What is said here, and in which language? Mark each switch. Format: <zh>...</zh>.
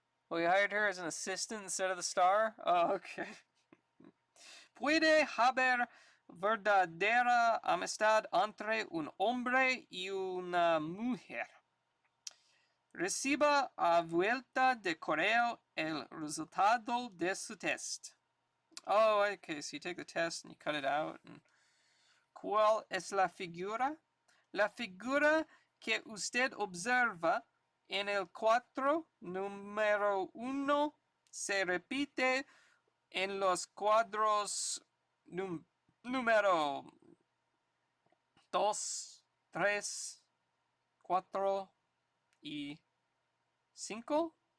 <en>We hired her as an assistant instead of the star? Oh, okay.</en> <es>Puede haber verdadera amistad entre un hombre y una mujer. Reciba a vuelta de correo el resultado de su test.</es> <en>Oh, okay, so you take the test and you cut it out.</en> <es>And... ¿Cuál es la figura? La figura que usted observa en el cuadro número 1 se repite en los cuadros número 2, 3, 4 y 5.</es>